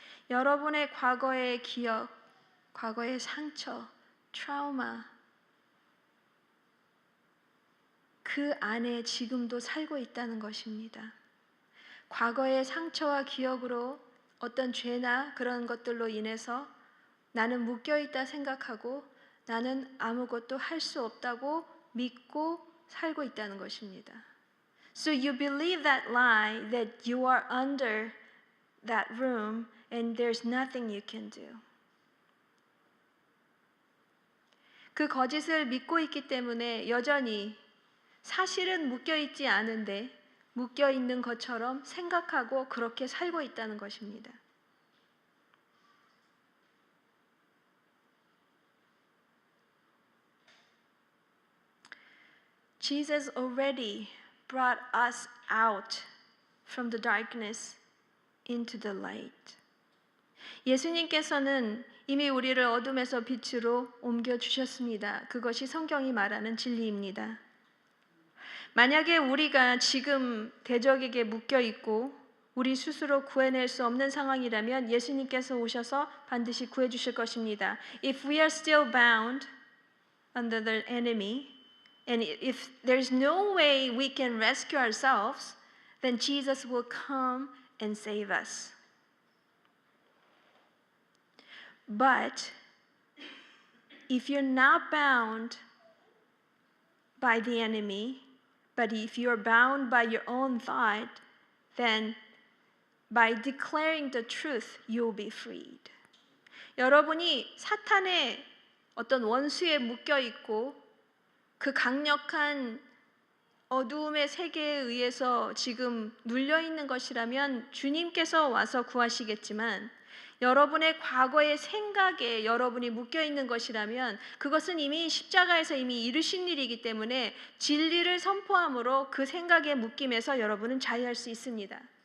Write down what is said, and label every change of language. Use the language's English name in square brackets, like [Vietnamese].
[Korean] 여러분의 과거의 기억, 과거의 상처, 트라우마, 그 안에 지금도 살고 있다는 것입니다. 과거의 상처와 기억으로 어떤 죄나 그런 것들로 인해서 나는 묶여있다 생각하고 나는 아무것도 할 수 없다고 믿고 살고 있다는 것입니다. [English] So you believe that lie that you are under that room and there's nothing you can do. [Korean] 그 거짓을 믿고 있기 때문에 여전히 사실은 묶여있지 않은데 묶여있는 것처럼 생각하고 그렇게 살고 있다는 것입니다. [English] Jesus already brought us out from the darkness into the light. [Korean] 예수님께서는 이미 우리를 어둠에서 빛으로 옮겨 주셨습니다. 그것이 성경이 말하는 진리입니다. 만약에 우리가 지금 대적에게 묶여 있고 우리 스스로 구해낼 수 없는 상황이라면 예수님께서 오셔서 반드시 구해 주실 것입니다. [English] If we are still bound under the enemy, and if there's no way we can rescue ourselves, then Jesus will come and save us. But if you're not bound by the enemy, but if you're bound by your own thought, then by declaring the truth, you'll be freed. [Korean] 여러분이 사탄의 어떤 원수에 묶여 있고 그 강력한 어두움의 세계에 의해서 지금 눌려 있는 것이라면 주님께서 와서 구하시겠지만 여러분의 과거의 생각에 여러분이 묶여 있는 것이라면 그것은 이미 십자가에서 이미 이루신 일이기 때문에 진리를 선포함으로 그 생각의 묶임에서 여러분은 자유할 수 있습니다.